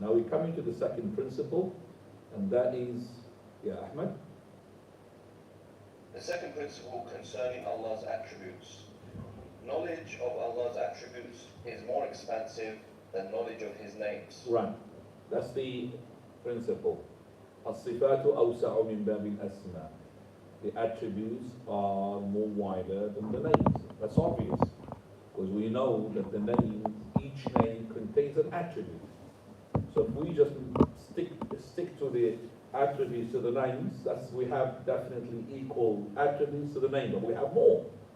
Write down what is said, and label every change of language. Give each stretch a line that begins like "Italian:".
English: Now we're coming to the second principle, and that is, yeah, Ahmed? The second principle concerning Allah's attributes. Knowledge of Allah's attributes is more expansive than knowledge of His names. Right. That's the principle.
Arabic: الصفات أوسع من باب الأسماء.
English: The attributes are more wider than the names. That's obvious, because we know that the names, each name contains an attribute. So if we just stick to the attributes to the names, we have definitely equal attributes to the name, but we have more.